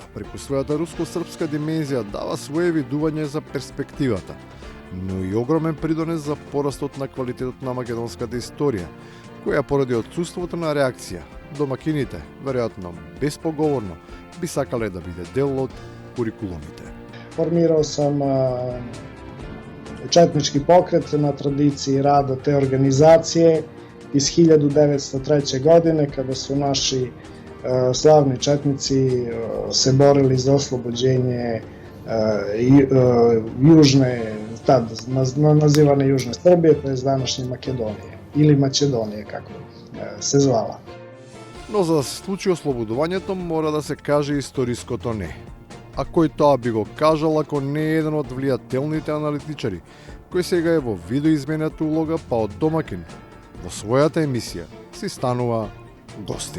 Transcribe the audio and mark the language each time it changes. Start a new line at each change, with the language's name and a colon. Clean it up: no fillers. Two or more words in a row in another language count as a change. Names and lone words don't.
Macedonian: Преку својата руско-српска димензија дава свое видување за перспективата, но и огромен придонес за порастот на квалитетот на македонската историја, која поради отсуството на реакција, домакините, веројатно безпоговорно, би сакале да биде дел од курикулумите.
Serbian: Формирao sam četnički pokret na tradiciji rada te organizacije iz 1903. godine, kada su naši slavni četnici se borili za oslobođenje južne, tad nazivane Južne Srbije, to je današnje Makedonije, ili Makedonije, kako se zvala.
Macedonian: Но за да се случи ослободувањето мора да се каже историското не. А кој тоа би го кажал ако не е еден од влијателните аналитичари, кој сега е во видоизмената улога, па од домакин во својата емисија си станува гостин.